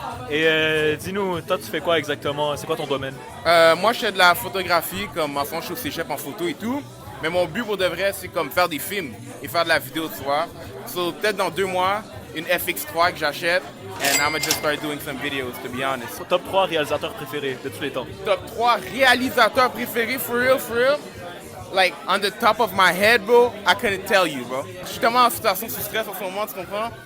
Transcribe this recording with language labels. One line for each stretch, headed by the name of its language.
French: Et dis-nous, toi, tu fais quoi exactement? C'est quoi ton domaine? Moi, je fais de la photographie, comme en fond, je suis au cégep en photo et tout. Mais mon but pour de vrai, c'est comme faire des films et faire de la vidéo, tu vois. So, peut-être dans 2 mois, une FX3 que j'achète.
English: And I'm gonna just start doing some videos, to be honest.
French: Top 3 réalisateurs préférés de tous les temps? Top 3 réalisateurs préférés,
English: for real? Like, on the top of my head, bro, I couldn't tell you, bro.
French: Je suis tellement en situation sous stress en ce moment, tu comprends?